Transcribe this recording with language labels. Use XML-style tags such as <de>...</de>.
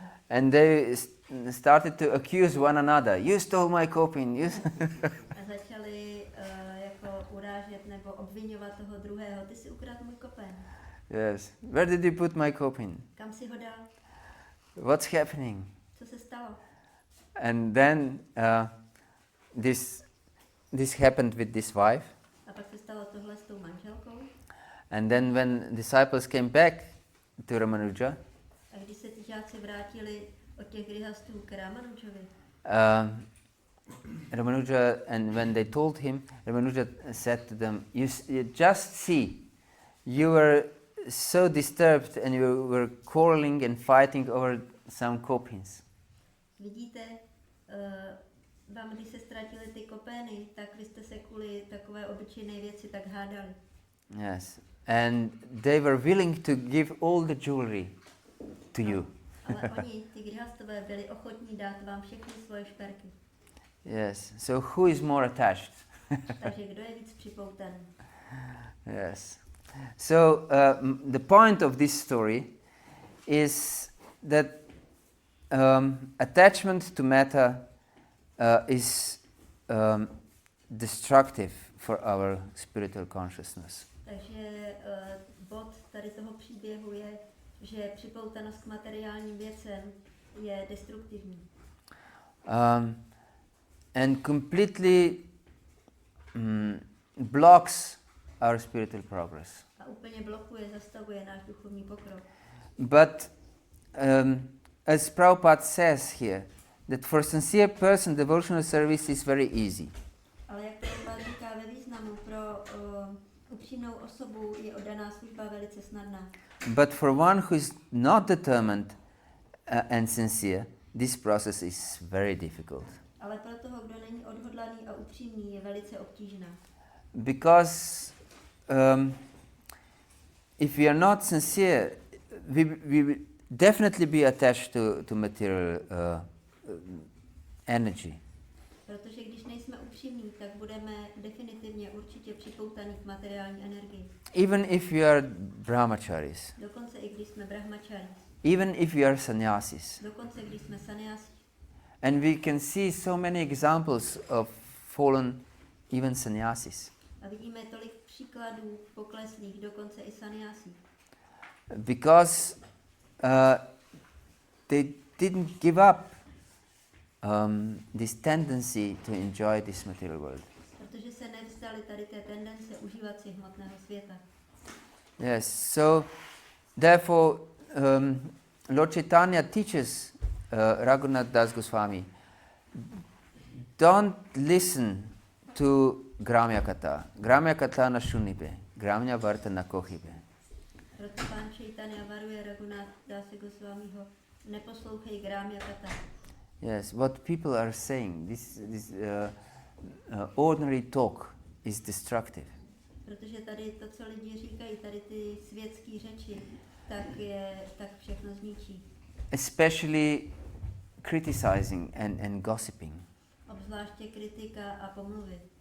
<en>And they started to accuse one another. You stole my coping.</en> <cs>A začali jako urážet nebo obvinovat toho druhého. Ty si ukradl můj kopen.</cs> <en>Yes. Where did you put my coping?</en> <cs>Kam si ho dal?</cs> <en>What's happening?</en> <cs>Co se stalo?</cs> <en>And then this happened with this wife.</en> <cs>A pak se stalo tohle s tou manželkou.</cs> <en>And then when disciples came back to Ramanuja,</en> <cs>A když se ty žáci vrátili od těch grihastů k Ramanujovi,</cs> <en>Ramanuja, and when they told him, Ramanuja said to them, you just see, you were so disturbed and you were quarreling and fighting over some copings.</en> <cs>vidíte, vám, když se ztratili ty kopény, tak vy jste se kvůli takové obyčejné věci tak hádali.</cs> <en>Yes. And they were willing to give all the jewelry to you.</en> <cs>Ale oni, ty grihastové, byli ochotní dát vám všechny svoje šperky.</cs> <en>Yes. So who is more attached?</en> <cs>Takže kdo je víc připoutaný?</cs> <en>Yes. So the point of this story is that attachment to matter is destructive for our spiritual consciousness.</en> <cs>Takže bod tady toho příběhu je, že připoutanost k materiálním věcem je destruktivní.</cs> <en>And completely blocks our spiritual progress.</en> <cs>A úplně blokuje, zastavuje náš duchovní pokrok.</cs> <en>But as Prabhupada says here, that for a sincere person devotional service is very easy.</en> <cs>Ale jak Prabhupada říká ve významu, pro upřímnou osobu je oddaná služba velice snadná.</cs> <en>But for one who is not determined and sincere, this process is very difficult.</en> <cs>Ale pro toho, kdo není odhodlaný a upřímný, je velice obtížná.</cs> <en>Because if we are not sincere, we will definitely be attached to material energy.</en> <cs>Protože když nejsme upřímní, tak budeme definitivně určitě připoutaní k materiální energii.</cs> <en>Even if you are brahmacharis,</en> <cs>Dokonce i když jsme brahmacharis.</cs> <en>even if you are sannyasis.</en> <cs>Dokonce když jsme sannyasi.</cs> <en>And we can see so many examples of fallen even sannyasis.</en> <cs>A vidíme tolik příkladů pokleslých, dokonce i sannyasi.</cs> <en>Because they didn't give up this tendency to enjoy this material world.</en> <cs>Protože se nevzdali tady té tendence užívat si hmotného světa.</cs> <en>Yes, so therefore Lord Chaitanya teaches Raghunath Das Goswami, don't listen to Gramya Katha.</en> <bn>Gramya Katha na shunibe, Gramya Varta na kohibe.</bn> <cs>Proto pán Chaitanya varuje Raghunath Dase Goswamiho, neposlouchej Gramya Katha.</cs> <en>Yes, what people are saying, this ordinary talk is destructive.</en> <cs>Protože tady to, co lidi říkají, tady ty světské řeči, tak všechno zničí.</cs> <en>Especially criticizing and gossiping.</en> <cs>Obzvláště kritika a pomluvy.</cs>